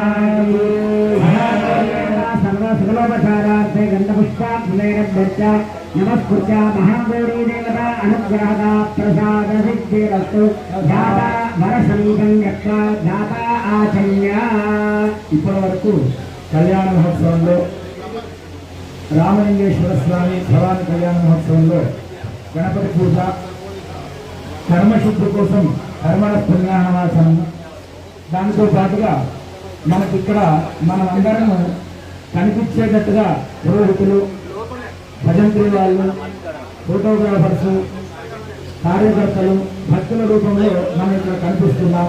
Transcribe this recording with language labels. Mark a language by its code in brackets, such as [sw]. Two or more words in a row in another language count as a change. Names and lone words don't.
[sa] सर्वसुलभचारार्थे गन्धपुष्पात्मनैरभ्यर्च्य नमस्कृत्य महागौरी देवता अनुग्रहदा प्रसादसिद्धिरस्तु ध्याता वरसमीपं यत्र ध्याता आचम्य। [te] ఇప్పటి వరకు కళ్యాణ మహోత్సవంలో రామలింగేశ్వర స్వామి భవాని కళ్యాణ మహోత్సవంలో గణపతి పూజ, కర్మశుద్ధి కోసం కర్మల పుణ్యాహవాచనం, దానితో పాటుగా మనకిక్కడ మనమందరము కనిపించేటట్టుగా పురోహితులు, భజంత్రి వాళ్ళు, ఫోటోగ్రాఫర్స్, కార్యకర్తలు భక్తుల రూపంలో మనం ఇక్కడ కనిపిస్తున్నాం.